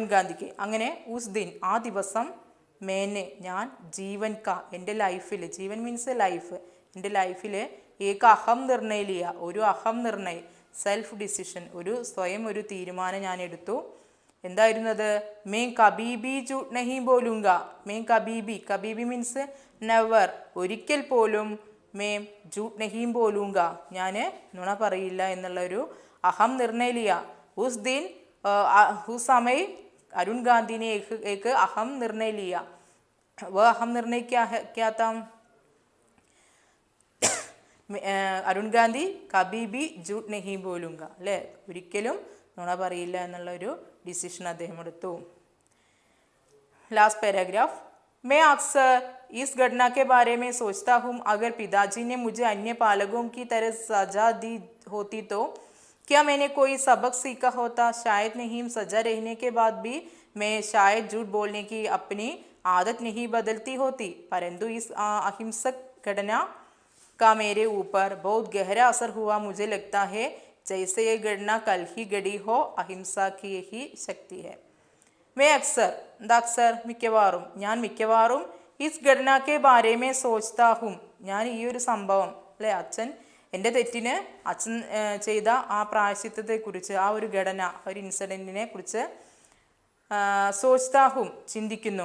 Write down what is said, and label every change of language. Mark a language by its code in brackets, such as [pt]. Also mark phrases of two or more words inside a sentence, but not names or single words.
[ml] അങ്ങനെ [hi] उस दिन [ml] ആ ദിവസം, मैंने ഞാൻ [hi] जीवन का [ml] എൻ്റെ ലൈഫിൽ ജീവൻ [en] means life [ml] എൻ്റെ ലൈഫിൽ [hi] एक अहम निर्णय लिया [ml] ഒരു [hi] अहम निर्णय [en] self decision [ml] സ്വയം ഒരു തീരുമാനം ഞാൻ എടുത്തു. [hi] എന്തായിരുന്നത്? मैं कभी भी झूठ नहीं बोलूँगा. मैं कभी भी [en] means never [ml] ഒരിക്കൽ പോലും [hi] मैं झूठ नहीं बोलूँगा [ml] ഞാൻ നുണ പറയില്ല എന്നുള്ളൊരു [hi] अहम निर्णय लिया. उस दिन उस समय अरुण गांधी ने एक अहम निर्णय लिया. वह अहम निर्णय क्या था? [ml] അരുൺ ഗാന്ധി [hi] कभी भी झूठ नहीं बोलूँगा [ml] അല്ലേ, ഒരിക്കലും നുണ പറയില്ല എന്നുള്ളൊരു ഡിസിഷൻ അദ്ദേഹം എടുത്തു. [en] last paragraph. [hi] मैं अक्सर इस घटना के बारे में सोचता हूँ, अगर पिताजी ने मुझे अन्य पालकों की तरह सजा दी होती तो क्या मैंने कोई सबक सीखा होता? शायद नहीं. सजा रहने के बाद भी मैं शायद झूठ बोलने की अपनी आदत नहीं बदलती होती, परंतु इस अहिंसक घटना का मेरे ऊपर बहुत गहरा असर हुआ. मुझे लगता है जैसे ये घटना कल ही घड़ी हो. अहिंसा की यही शक्ति है. मैं अक्सर [ml] മിക്കവാറും ഞാൻ മിക്കവാറും [hi] इस घटना के बारे में सोचता हूँ [ml] ഞാൻ ഈ ഒരു സംഭവം അല്ലേ, അച്ഛൻ എൻ്റെ തെറ്റിന് അച്ഛൻ ചെയ്ത ആ പ്രായശ്ചിത്തത്തെക്കുറിച്ച്, ആ ഒരു ഘടന, ഒരു ഇൻസിഡൻറ്റിനെ കുറിച്ച് [hi] सोचता हूँ [ml] ചിന്തിക്കുന്നു.